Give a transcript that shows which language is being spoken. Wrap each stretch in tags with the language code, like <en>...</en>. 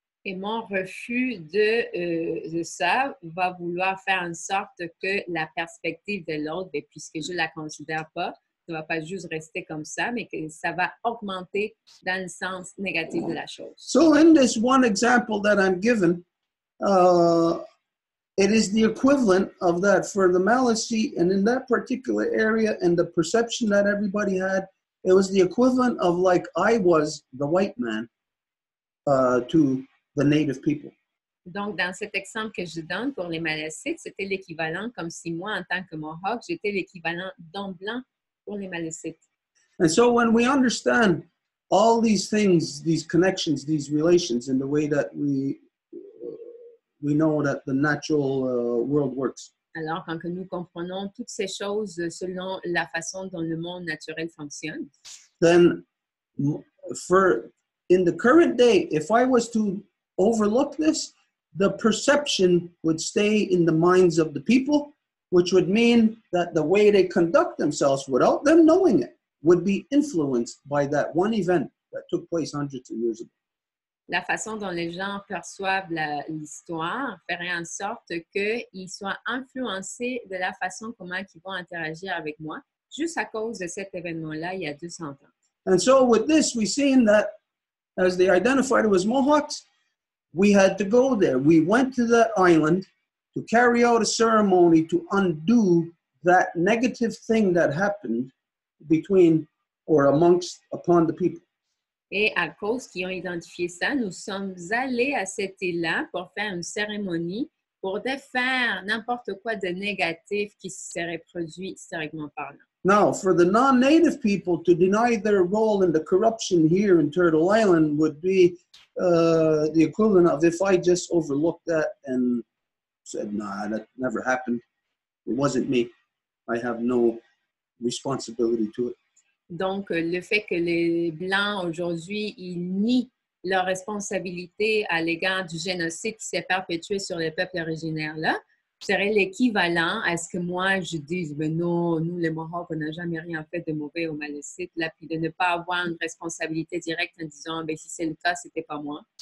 <fr>et mon refus de ça va vouloir faire en sorte que la perspective de l'autre, puisque je ne la considère pas, ne va pas juste rester comme ça, mais que ça va augmenter dans le sens négatif de la chose.</fr> <en>So in this one example that I'm given, it is the equivalent of that for the Maliseet, and in that particular area and the perception that everybody had, it was the equivalent of like I was the white man to the native people.</en> <fr>Donc, dans cet exemple que je donne pour les Malécites, c'était l'équivalent comme si moi, en tant que Mohawk, j'étais l'équivalent d'homme blanc pour les Malécites.</fr> <en>And so when we understand all these things, these connections, these relations, in the way that we know that the natural world works.</en> <fr>Alors, quand que nous comprenons toutes ces choses selon la façon dont le monde naturel fonctionne,</fr> <en>then in the current day, if I was to overlook this, the perception would stay in the minds of the people, which would mean that the way they conduct themselves without them knowing it would be influenced by that one event that took place hundreds of years ago.</en> <fr>La façon dont les gens perçoivent l'histoire ferait en sorte qu'ils soient influencés de la façon comment ils vont interagir avec moi, juste à cause de cet événement-là il y a 200 ans.</fr> <en>And so with this, we've seen that as they identified it as Mohawks, we had to go there. We went to that island to carry out a ceremony to undo that negative thing that happened between or upon the people.</en> <fr>Et à cause qu'ils ont identifié ça, nous sommes allés à cette île-là pour faire une cérémonie pour défaire n'importe quoi de négatif qui se serait produit historiquement parlant.</fr> <en>Now, for the non-native people to deny their role in the corruption here in Turtle Island would be the equivalent of if I just overlooked that and said, nah, that never happened. It wasn't me. I have no responsibility to it.</en> <fr>Donc, le fait que les Blancs, aujourd'hui, ils nient leur responsabilité à l'égard du génocide qui s'est perpétué sur les peuples originaires-là, serait l'équivalent à ce que moi, je dise, mais non, nous, les Mohawks, on n'a jamais rien fait de mauvais au Malécite, là, puis de ne pas avoir une responsabilité directe en disant, ben, si c'est le cas, c'était pas moi.</fr>